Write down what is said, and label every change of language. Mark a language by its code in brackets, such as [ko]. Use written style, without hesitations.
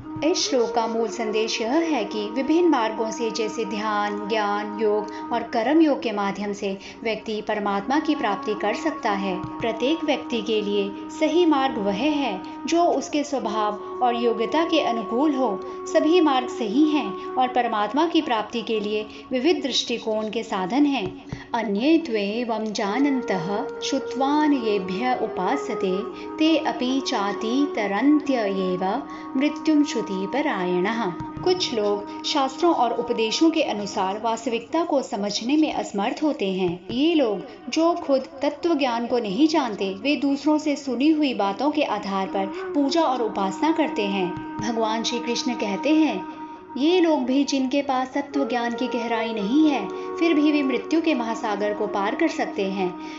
[hi] इस श्लोक का मूल संदेश यह है कि विभिन्न मार्गों से जैसे ध्यान, ज्ञान, योग और कर्म योग के माध्यम से व्यक्ति परमात्मा की प्राप्ति कर सकता है। प्रत्येक व्यक्ति के लिए सही मार्ग वह है जो उसके स्वभाव और योग्यता के अनुकूल हो। सभी मार्ग सही हैं और परमात्मा की प्राप्ति के लिए विविध दृष्टिकोण के साधन हैं। [sa] अन्ये त्वेवं जानन्तः श्रुत्वान् येभ्यः उपासते ते अपि चातितरन्त्य एव मृत्युं श्रुतिपरायणः। [hi] कुछ लोग शास्त्रों और उपदेशों के अनुसार वास्तविकता को समझने में असमर्थ होते हैं। ये लोग जो खुद तत्व ज्ञान को नहीं जानते, वे दूसरों से सुनी हुई बातों के आधार पर पूजा और उपासना करते हैं। भगवान श्री कृष्ण कहते हैं, ये लोग भी जिनके पास तत्व ज्ञान की गहराई नहीं है, फिर भी वे मृत्यु के महासागर को पार कर सकते हैं।